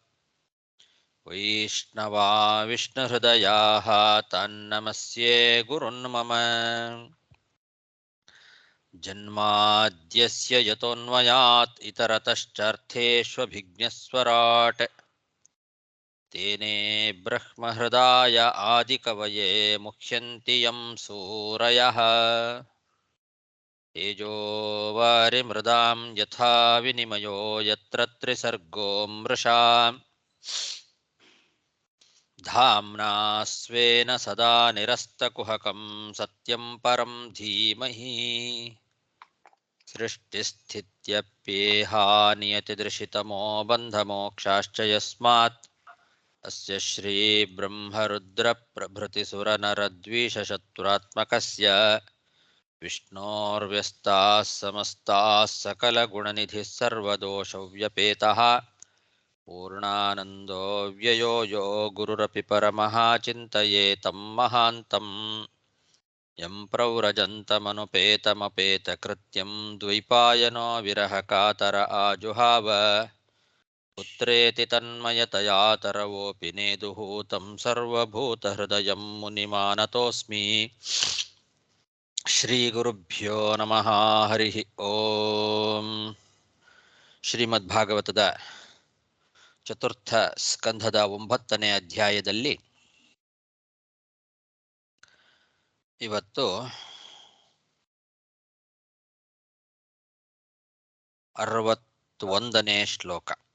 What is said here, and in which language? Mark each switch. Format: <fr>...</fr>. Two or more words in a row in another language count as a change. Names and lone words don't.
<sa>ವೈಷ್ಣವಾ ವಿಷ್ಣುಹೃದಯಾಃ ತನ್ನಮಸ್ಯೆ ಗುರುನ್ಮಮ ಜನ್ಮಾದ್ಯಸ್ಯ ಯತೋನ್ಮಯಾತ್ ಇತರತಶ್ಚಾರ್ಥೇಷ್ವಭಿಜ್ಞಸ್ವರಾಟ್ ತೇನೇ ಬ್ರಹ್ಮಹೃದಾಯ ಆದಿಕವಯೇ ಮುಹ್ಯಂತಿ ಯಂ ಸೂರಯಃ ತೇಜೋ ವಾರಿಮೃದಾಂ ಯಥಾ ವಿನಿಮಯೋ ಯತ್ರ ತ್ರಿಸರ್ಗೋ ಮೃಷಾ ಧಾಮ್ನಾ ಸ್ವೇನ ಸದಾ ನಿರಸ್ತಕುಹಕಂ ಸತ್ಯಂ ಪರಂ ಧೀಮಹಿ ಸೃಷ್ಟಿಸ್ಥಿತ್ಯಪ್ಯೇಹಾ ನಿಯತಿದೃಶಿತಮೋ ಬಂಧಮೋಕ್ಷಾಶ್ಚ ಯಸ್ಮಾತ್ ಅಸ್ಯ ಶ್ರೀ ಬ್ರಹ್ಮರುದ್ರ ಪ್ರಭೃತಿಸುರನರದ್ವೀಷಶತ್ರುರಾತ್ಮಕಸ್ಯ ವಿಷ್ಣೋರ್ವ್ಯಸ್ತಾಃ ಸಮಸ್ತಾಃ ಸಕಲಗುಣನಿಧಿಃ ಸರ್ವದೋಷವ್ಯಪೇತಃ ಪೂರ್ಣಾನಂದೋ ವ್ಯಯೋ ಯೋ ಗುರುರಪಿ ಪರಮಃ ಚಿಂತಯೇತಂ ಮಹಾಂತಂ ಯಂ ಪ್ರವ್ರಜन्तಮನುಪೇತಮಪೇತಕೃತ್ಯಂ ದ್ವೈಪಾಯನೋ ವಿರಹಕಾತರ ಆಜುಹಾವ ಪುತ್ರೇತಿ ತನ್ಮಯತಯಾ ತರವೋಪಿ ನೇದುಃ तं ಸರ್ವಭೂತಹೃದಯಂ ಮುನಿಮಾನತೋऽಸ್ಮಿ ಶ್ರೀಗುರುಭ್ಯೋ ನಮಃ ಹರಿ ಓಂ.</sa> <kn>ಶ್ರೀಮದ್ಭಾಗವತದ ಚತುರ್ಥ ಸ್ಕಂಧದ 9ನೇ ಅಧ್ಯಾಯದಲ್ಲಿ ಇವತ್ತು 61ನೇ ಶ್ಲೋಕ.</kn>